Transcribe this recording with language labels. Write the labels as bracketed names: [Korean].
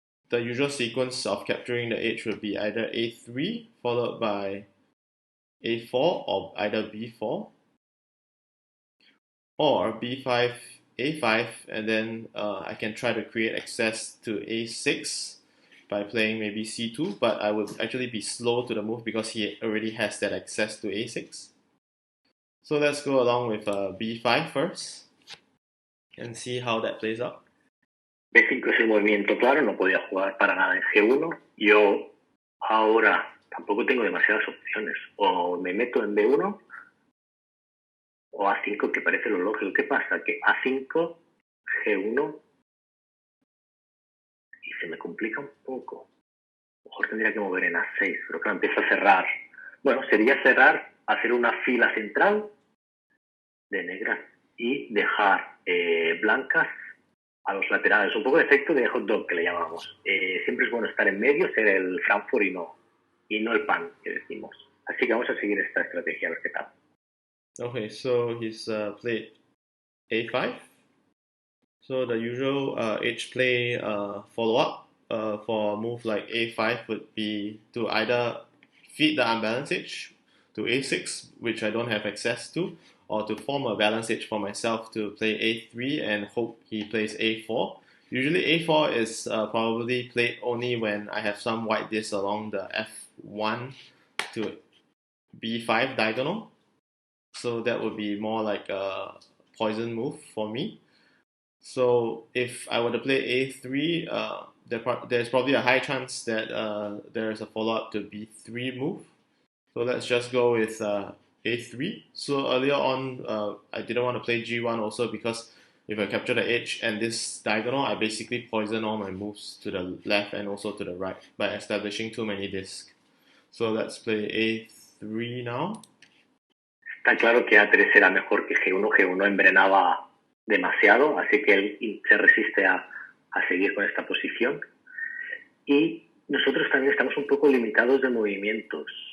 [English] the usual sequence of capturing the h would be either a3 followed by a4 or either b4 or b5 a5 and then I can try to create access to a6 by playing maybe c2, but I would actually be slow to the move because he already has that access to a6. So let's go along with b5 first and see how that plays out. [Spanish] B5 es el movimiento claro, no podía jugar para nada en G1. Yo ahora tampoco tengo demasiadas opciones. O me meto en B1 o A5, que parece lo lógico. ¿Qué pasa? Que A5, G1 y se me complica un poco. A lo mejor tendría que mover en A6, pero claro, empieza a cerrar. Bueno, sería cerrar, hacer una fila central de negras y dejar blancas a los laterales. Un poco de efecto de hot dog que le llamamos. Siempre es bueno estar en medio, ser el Frankfurt y no el pan que decimos. Así que vamos a seguir esta estrategia a ver qué tal. [English] Okay, so he's played a5. So the usual H play follow-up for a move like a5 would be to either feed the unbalanced H to a6, which I don't have access to, or to form a balanced H for myself to play a3 and hope he plays a4. Usually a4 is probably played only when I have some white disc along the f1 to b5 diagonal. So that would be more like a poison move for me. So if I were to play a3, there's probably a high chance that there's a follow-up to b3 move. So let's just go with a3. So earlier on, I didn't want to play g1 also because if I capture the h and this diagonal, I basically poison all my moves to the left and also to the right by establishing too many discs. So let's play a3 now. [Spanish] Está claro que A3 era mejor que G1. G1 envenenaba demasiado, así que él se resiste a seguir con esta posición. Y nosotros también estamos un poco limitados de movimientos.